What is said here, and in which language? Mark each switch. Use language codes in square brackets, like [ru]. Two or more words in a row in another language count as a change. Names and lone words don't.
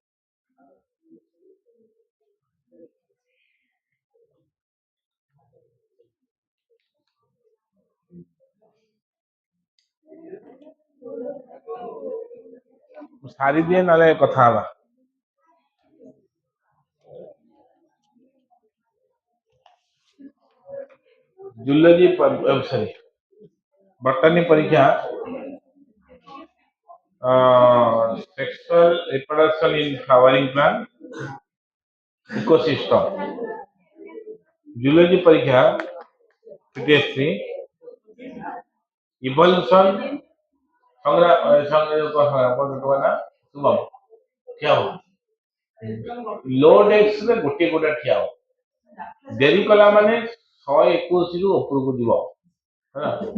[or] ସାରିଦିଏ ନହେଲେ କଥା ହବା ଜୁଲୋଜି ସରି ବଟାନି ପରୀକ୍ଷା [en] sexual reproduction in flowering plant ecosystem [or] ଜୁଲୋଜି ପରୀକ୍ଷା [en] PTSD evolution [or] ସଂଗ୍ରାମ ଶୁଭମ ଠିଆ ହବ ଲୋ ଡେସ୍କରେ ଗୋଟିଏ ଗୋଟା ଠିଆ ହବ ଡେରି କଲା ମାନେ 121ରୁ ଉପରକୁ ଯିବ ହେଲା